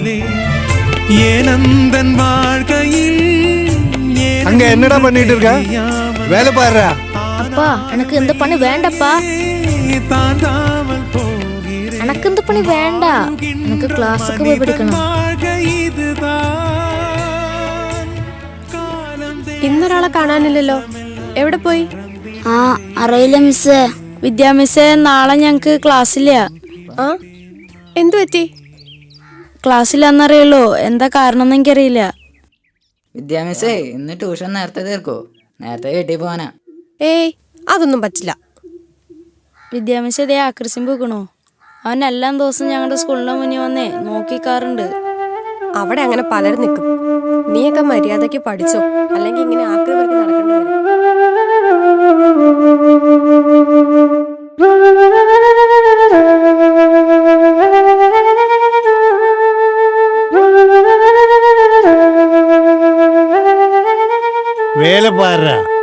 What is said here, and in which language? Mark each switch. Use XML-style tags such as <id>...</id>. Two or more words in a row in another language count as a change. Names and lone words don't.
<ta>ஏனந்தன் வாழ்க்கையில் அங்க என்னடா பண்ணிட்டு இருக்க? வேலை பாருடா. அப்பா, எனக்கு இந்த பண்ணி வேண்டப்பா. எனக்கு இந்த பண்ணி வேண்டாம். எனக்கு கிளாஸுக்கு போய் படிக்கணும்.</ta> <ml>ഇന്നൊരാളെ കാണാനില്ലല്ലോ, എവിടെ പോയി? ആ, അറിയില്ല മിസ്സേ. വിദ്യാ മിസ്സേ, നാളെ ഞങ്ങക്ക് ക്ലാസ്സില്ല. ആ, എന്തു പറ്റി? ക്ലാസ്സില്ലെന്നറിയുള്ളൂ, എന്താ കാരണം എന്ന് എനിക്കറിയില്ല. വിദ്യാ മിസ്സേ, ഇന്ന് ട്യൂഷൻ നേരത്തെ തീർക്കോ? നേരത്തെ വീട്ടിൽ പോവാനാ. ഏയ്, അതൊന്നും പറ്റില്ല. വിദ്യാ മിസ്സേ ഇതേ ആക്രസിം പോകണോ? അവൻ എല്ലാ ദിവസവും ഞങ്ങളുടെ സ്കൂളിന്റെ മുന്നിൽ വന്നേ നോക്കിക്കാറുണ്ട്. അവിടെ അങ്ങനെ പലരും നിൽക്കും. നീയൊക്കെ മര്യാദയ്ക്ക് പഠിച്ചോ, അല്ലെങ്കിൽ ഇങ്ങനെ ആക്രമിക്ക് നടക്കേണ്ടി വരും.</ml> <ta>வேலை பாருடா.</ta>